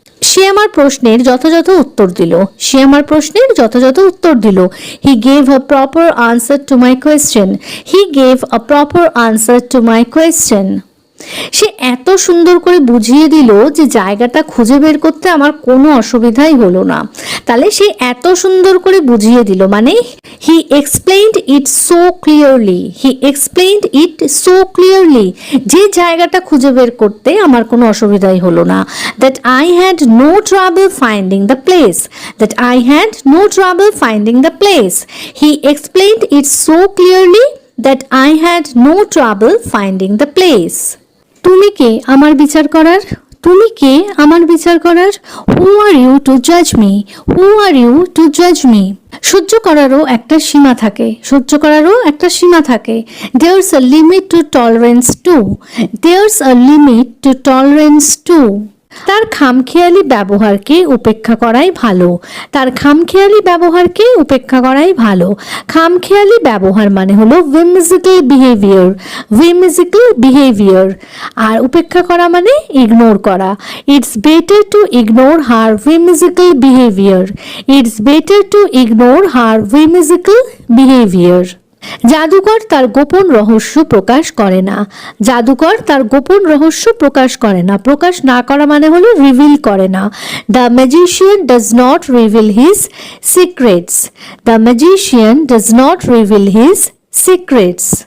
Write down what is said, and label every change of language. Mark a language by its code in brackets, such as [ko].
[bn] সে আমার প্রশ্নের যথাযথ উত্তর দিল। সে আমার প্রশ্নের যথাযথ উত্তর দিল। [en] He gave a proper answer to my question. He gave a proper answer to my question. [bn] সে এত সুন্দর করে বুঝিয়ে দিল যে জায়গাটা খুঁজে বের করতে আমার কোনো অসুবিধাই হলো না। তাহলে সে এত সুন্দর করে বুঝিয়ে দিল মানে [en] he explained it so clearly, [bn] he explained it so clearly, যে জায়গাটা খুঁজে বের করতে আমার কোনো অসুবিধাই হলো না। [en] That I had no trouble finding the place, that I had no trouble finding the place, he explained it so clearly that I had no trouble finding the place. [bn] তুমি কে আমার বিচার করার? তুমি কে আমার বিচার করার? [en] Who are you to judge me? Who are you to judge me? [bn] সহ্য করারও একটা সীমা থাকে, সহ্য করারও একটা সীমা থাকে। [en] There's a limit to tolerance too. There's a limit to tolerance too. [bn] তার খামখেয়ালি ব্যবহারকে উপেক্ষা করাই ভালো, তার খামখেয়ালি ব্যবহারকে উপেক্ষা করাই ভালো। খামখেয়ালি ব্যবহার মানে হলো whimsical behavior, whimsical behavior, আর উপেক্ষা করা মানে ইগনোর করা। [en] It's better to ignore her whimsical behavior. It's better to ignore her whimsical behavior. [bn] জাদুকর তার গোপন রহস্য প্রকাশ করে না, জাদুকর তার গোপন রহস্য প্রকাশ করে না, প্রকাশ না করা মানে হলো রিভিল করে না। [en] The magician does not reveal his secrets, the magician does not reveal his secrets.